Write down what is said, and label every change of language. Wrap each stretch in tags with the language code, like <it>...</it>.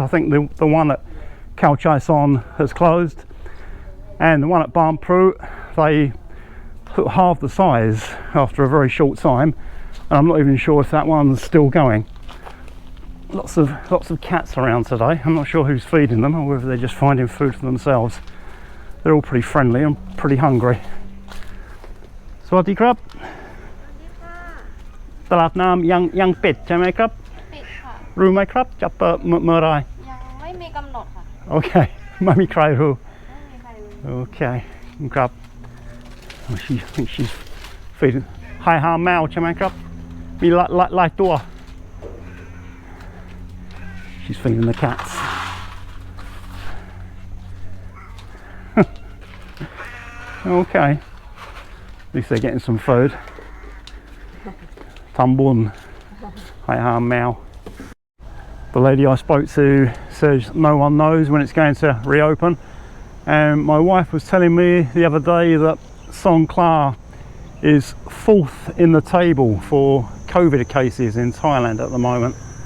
<en>I think the one at Khao Chai Son has closed, and the one at Burma they halved the size after a very short time, and I'm not even sure if that one's still going. Lots of cats around today. I'm not sure who's feeding them or whether they're just finding food for themselves. They're all pretty friendly and pretty hungry.</en> <th>Sawasdee krab. ตลาดน้ำยังปิดใช่ไหมครับปิดค่ะรู้ไหมครับจะเปิดเมื่อไรยังไม่มีกำหนดค่ะโอเคไม่มีใครรู้โอเคครับ</th> <en>I think she's feeding</en> <th>ให้หาแมวใช่ไหมครับมีหลายตัว</th> <en>She's feeding the cats. Okay, at least they're getting some food.</en> <th>Tambun, hai ha mao.</th> <en>The lady I spoke to says no one knows when it's going to reopen, and my wife was telling me the other day that Songkhla is 4th in the table for COVID cases in Thailand at the moment.</en>